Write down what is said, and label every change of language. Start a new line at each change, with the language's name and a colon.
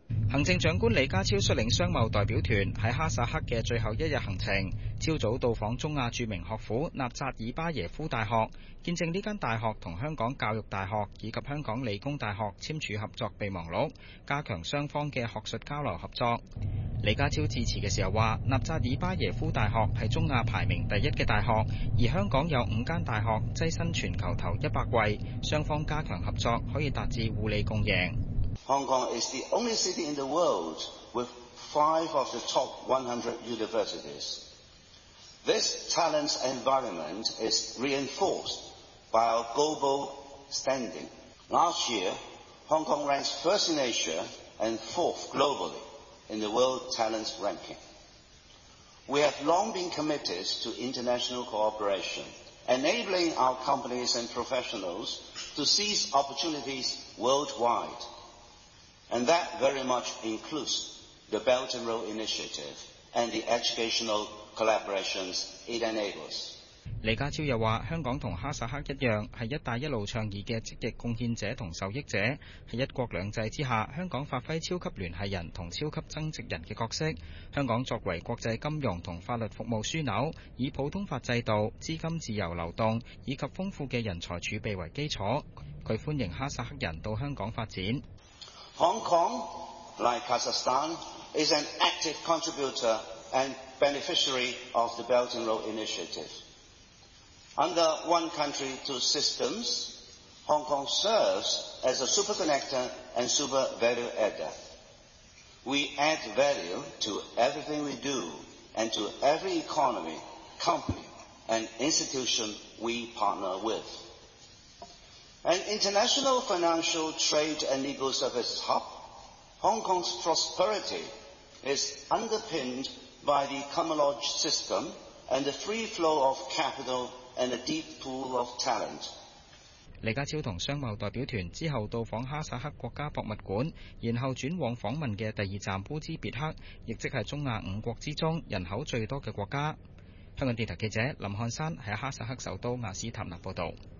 Cantonese: 行政长官李家超率领商贸代表团在哈萨克的最后一日行程，朝早到访中亚著名学府纳扎尔巴耶夫大学，见证这间大学和香港教育大学以及香港理工大学签署合作备忘录，加强双方的学术交流合作。李家超致辞的时候说，纳扎尔巴耶夫大学是中亚排名第一的大学，而香港有五间大学跻身全球头100位，双方加强合作可以达至互利共赢。
English: Hong Kong is the only city in the world with 5 of the top 100 universities. This talent environment is reinforced by our global standing. Last year, Hong Kong ranks first in Asia and fourth globally in the world talent ranking. We have long been committed to international cooperation, enabling our companies and professionals to seize opportunities worldwide. And that very much includes the Belt and Road Initiative and the educational collaborations it enables.
Cantonese: 李家超又说，香港和哈萨克一样是一带一路倡议的积极贡献者和受益者，在一国两制之下，香港发挥超级联系人和超级增值人的角色。香港作为国际金融和法律服务枢纽，以普通法制度、资金自由流动以及丰富的人才储备为基础，他欢迎哈萨克人到香港发展。
English: Hong Kong, like Kazakhstan, is an active contributor and beneficiary of the Belt and Road Initiative. Under One Country, Two Systems, Hong Kong serves as a super connector and super value adder. We add value to everything we do and to every economy, company and institution we partner with. An international financial trade and legal services hub, Hong Kong's prosperity is underpinned by the common law system and the free flow of capital and a deep pool of talent.
Cantonese: 李家超同商贸代表团之后到访哈萨克国家博物馆，然后转往访问的第二站乌兹别克，亦即是中亚五国之中人口最多的国家。香港电台记者林汉山在哈萨克首都雅斯塔纳报道。